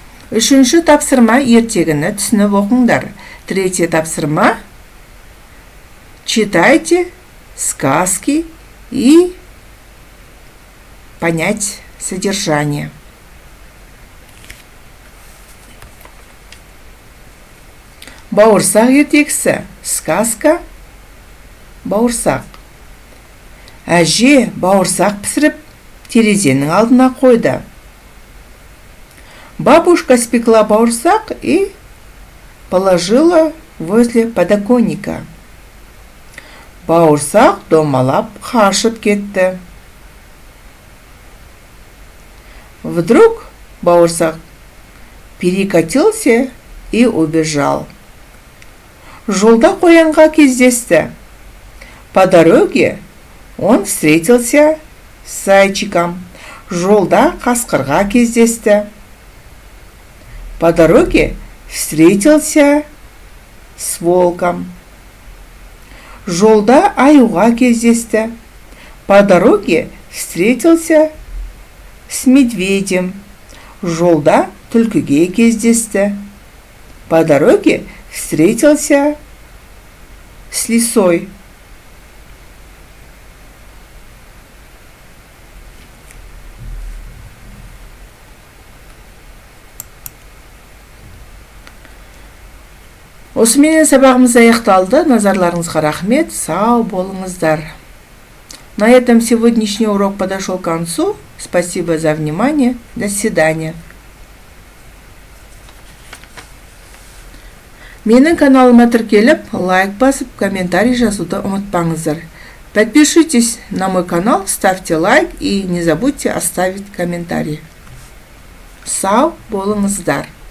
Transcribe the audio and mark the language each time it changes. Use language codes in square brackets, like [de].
[kk] Үшінші тапсырма ертегіні түсініп оқыңдар. [ru] Третье тапсырма читайте сказки и понять содержание. [kk] Бауырсақ ертегісі. [ru] Сказка бауырсақ. [kk] Әже бауырсақ пісіріп, терезенің алдына қойды. [ru] Бабушка спекла бауырсақ и положила возле подоконника. [kk] Бауырсақ домалап қашып кетті. [ru] Вдруг бауырсақ перекатился и убежал. [kk] Жолда қоянға кездесті. [ru] По дороге он встретился с зайчиком. [kk] Жолда қасқырға кездесті. [ru] По дороге встретился с волком. [kk] Жолда аюға кездесті. [ru] По дороге встретился с медведем. [kk] Жолда түлкіге кездесті. [ru] По дороге встретился с лисой. [kk] Осымен сабағымыз аяқталды. Назарларыңызға рахмет. Сау болыңыздар. [ru] На этом сегодняшний урок подошел к концу. Спасибо за внимание. До свидания. [kk] Менің каналыма тіркеліп, лайк басып, комментарий жазуды ұмытпаңыздар. [ru] Подпишитесь на мой канал, ставьте лайк и не забудьте оставить комментарий. [kk] Сау болыңыздар.